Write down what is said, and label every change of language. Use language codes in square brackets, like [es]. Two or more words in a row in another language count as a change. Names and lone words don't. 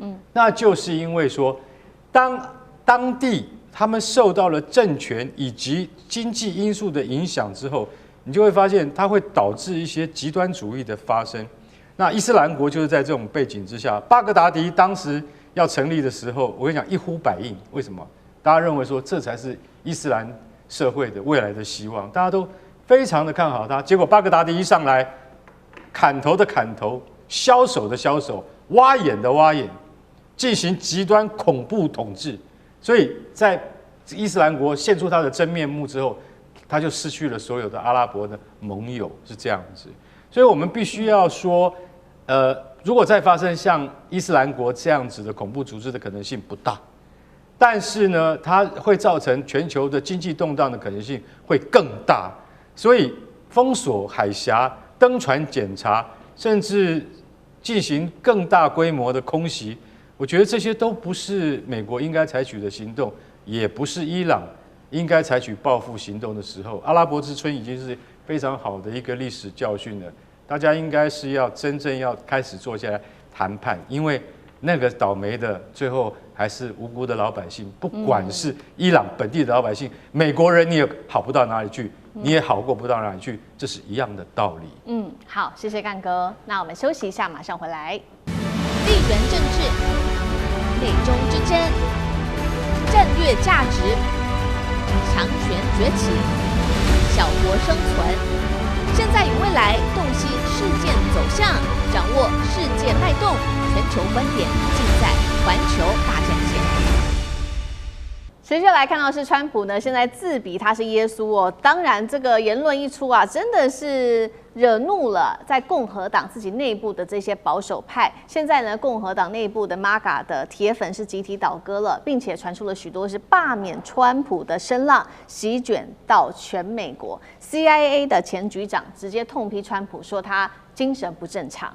[zh] 那就是因為說，當地他們受到了政權以及經濟因素的影響之後，你就會發現它會導致一些極端主義的發生。那伊斯蘭國就是在這種背景之下，巴格達迪當時要成立的時候，我跟你講一呼百應。為什麼？大家認為說這才是伊斯蘭社會的未來的希望，大家都非常的看好他。結果巴格達迪一上來，砍頭的砍頭，削手的削手，挖眼的挖眼，進行極端恐怖統治。所以在伊斯蘭國現出他的真面目之後，他就失去了所有的阿拉伯的盟友，是這樣子。所以我們必須要說，如果再發生像伊斯蘭國這樣子的恐怖組織的可能性不大。但是呢，它會造成全球的經濟動盪的可能性會更大，所以封鎖海峽、登船檢查，甚至進行更大規模的空襲，我覺得這些都不是美國應該採取的行動，也不是伊朗應該採取報復行動的時候。阿拉伯之春已經是非常好的一個歷史教訓了，大家應該是要真正要開始坐下來談判，因為那個倒霉的最後還是無辜的老百姓，不管是伊朗本地的老百姓，美國人你也好不到哪裡去，你也好過不到哪裡去，這是一樣的道理。好，謝謝幹哥。那我們休息一下，馬上回来。地缘政治、美中之爭、戰略價值、強權崛起、小國生存，現在與未來洞悉事件走向，掌握世界脈動。全球觀點盡在環球大戰線。持續來看到是川普呢，現在自比他是耶穌哦。當然，這個言論一出啊，真的是惹怒了在共和黨自己內部的這些保守派。現在呢，共和党內部的 MAGA 的鐵粉是集體倒戈了，並且傳出了許多是罷免川普的聲浪，席捲到全美國。CIA 的前局長直接痛批川普，說他精神不正常。